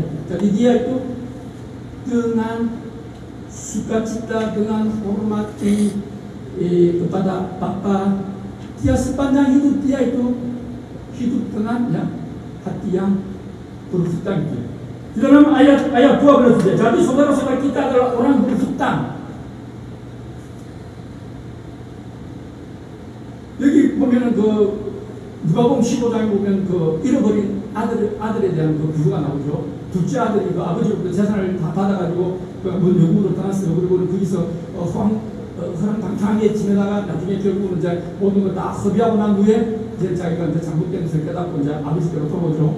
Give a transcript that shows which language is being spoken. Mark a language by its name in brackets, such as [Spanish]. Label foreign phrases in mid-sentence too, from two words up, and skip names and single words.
[Indonesian] Jadi dia itu dengan sukacita, dengan hormati kepada papa, dia sepanjang hidup dia itu hidup dengan ya, hati yang berhutang itu. Di dalam ayat 12 saja. Jadi saudara-saudara kita adalah orang berhutang. [Korean] 여기 보면은 누가복음 15장에 보면 잃어버린 아들에 대한 그 구조가 나오죠. 둘째 아들이 그 아버지로부터 재산을 다 받아가지고 그 영국으로 떠났어요. 그리고 거기서 허랑방탕하게 지내다가 나중에 결국은 이제 모든 걸 다 허비하고 난 후에 이제 자기가 이제 잘못된 것을 깨닫고 이제 아버지께로 돌아오죠.